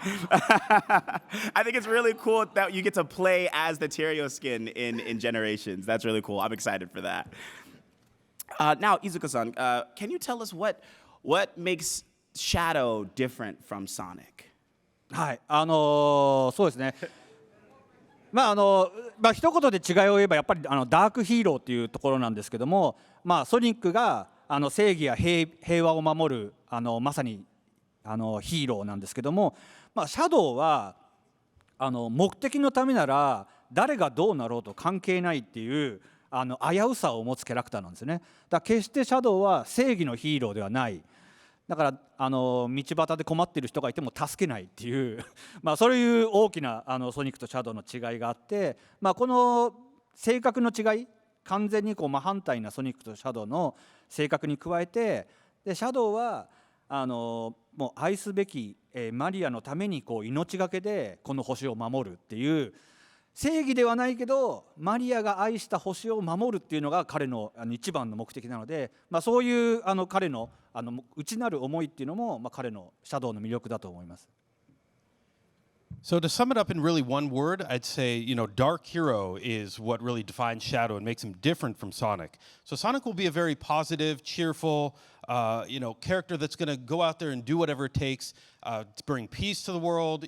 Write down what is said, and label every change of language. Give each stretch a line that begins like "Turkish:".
English: I think it's really cool that you get to play as the Terios skin in Generations. That's really cool. I'm excited for that. Now, Iizuka-san, can you tell us what makes Shadow different from Sonic?
Japanese: はい、そうですね。一言で違いを言えばやっぱりダークヒーローっていうところなんですけども、ソニックが正義や平和を守るまさにヒーローなんですけども、シャドウは目的のためなら誰がどうなろうと関係ないっていう危うさを持つキャラクターなんですよね。だから決してシャドウは正義のヒーローではない。だから道端で困っている人がいても助けないっていうそういう大きなソニックとシャドウの違いがあって、この性格の違い完全に真反対なソニックとシャドウの性格に加えて、でシャドウはもう愛すべきマリアのために命がけでこの星を守るっていう正義ではないけどマリアが愛した星を守るっていうのが彼の一番の目的なので、そういう彼の内なる思いっていうのも彼のシャドウの魅力だと思います。
English: So to sum it up in really one word, I'd say, Dark Hero is what really defines Shadow and makes him different from Sonic. So Sonic will be a very positive, cheerful, character that's going to go out there and do whatever it takes to bring peace to the world.